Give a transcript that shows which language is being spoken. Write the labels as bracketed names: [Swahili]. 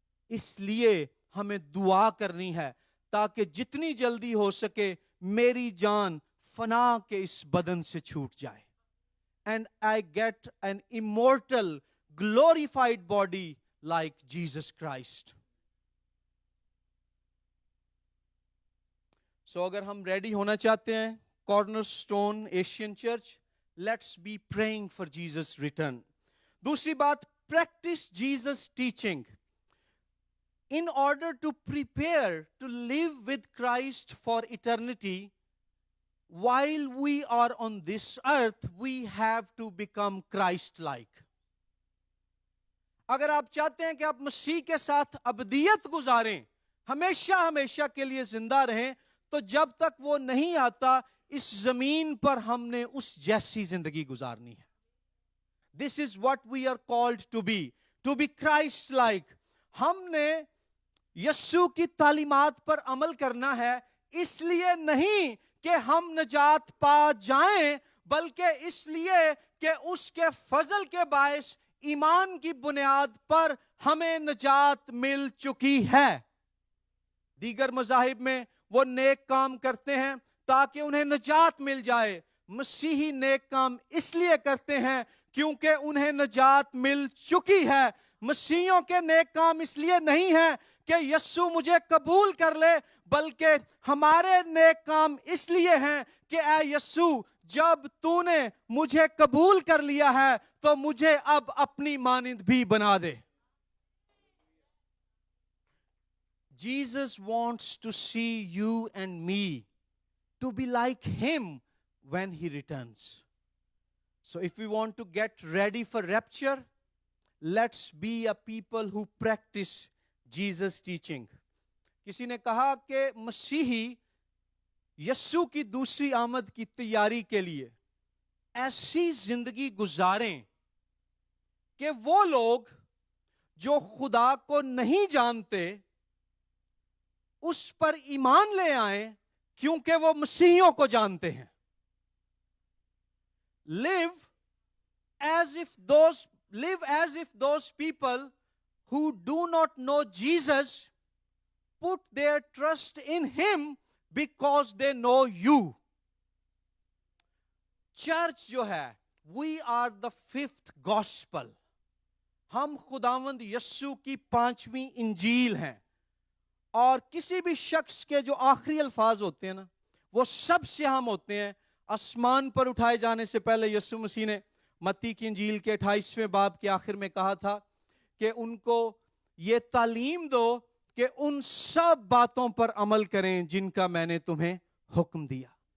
[Hindi] इसलिए हमें दुआ करनी है ताकि जितनी जल्दी हो सके मेरी जान फना के इस बदन से छूट जाए, [English] and I get an immortal, glorified body like Jesus Christ. So [Hindi] अगर हम रेडी होना चाहते हैं, [English] Cornerstone Asian church, let's be praying for Jesus return. [Hindi] दूसरी बात, [English] Practise Jesus teaching. In order to prepare to live with Christ for eternity, while we are on this earth, we have to become Christ-like. [Hindi] अगर आप चाहते हैं कि आप मसीह के साथ अबदियत गुजारें, हमेशा हमेशा के लिए जिंदा रहें, तो जब तक वो नहीं आता, इस जमीन पर हमने उस जैसी जिंदगी गुजारनी है. [English] This is what we are called to be Christ-like. [Hindi] हमने यीशु की तालीमात पर अमल करना है, इसलिए नहीं कि हम निजात पा जाएं, बल्कि इसलिए कि उसके फजल के बायस ईमान की बुनियाद पर हमें निजात मिल चुकी है. दीगर मज़ाहिब में वो नेक काम करते हैं ताकि उन्हें निजात मिल जाए. मसीही नेक काम इसलिए करते हैं क्योंकि उन्हें निजात मिल चुकी है. मसीहियों के नेक काम इसलिए नहीं है कि यीशु मुझे कबूल कर ले, बल्कि हमारे नेक काम इसलिए हैं कि ऐ यीशु, जब तूने मुझे कबूल कर लिया है तो मुझे अब अपनी मानिंद भी बना दे. [English] Jesus wants to see you and me to be like him when he returns. So if we want to get ready for rapture, let's be a people who practice Jesus teaching. [Hindi] किसी ने कहा कि मसीही यीशु की दूसरी आमद की तैयारी के लिए ऐसी जिंदगी गुजारें कि वो लोग जो खुदा को नहीं जानते उस पर ईमान ले आए, क्योंकि वो मसीहियों को जानते हैं. Live [English] live as if those people who do not know Jesus put their trust in him because they know you. [Hindi] Church जो है, [English] we are the fifth gospel. [Hindi] हम खुदावंद यस्सु की 5वीं इंजील हैं. और किसी भी शख्स के जो आखिरी अल्फाज होते हैं ना, वो सबसे अहम होते हैं. आसमान पर उठाए जाने से पहले यस्सु मसीह ने मत्ती की इंजील के 28वें बाब के आखिर में कहा था कि उनको ये तालीम दो कि उन सब बातों पर अमल करें जिनका मैंने तुम्हें हुक्म दिया.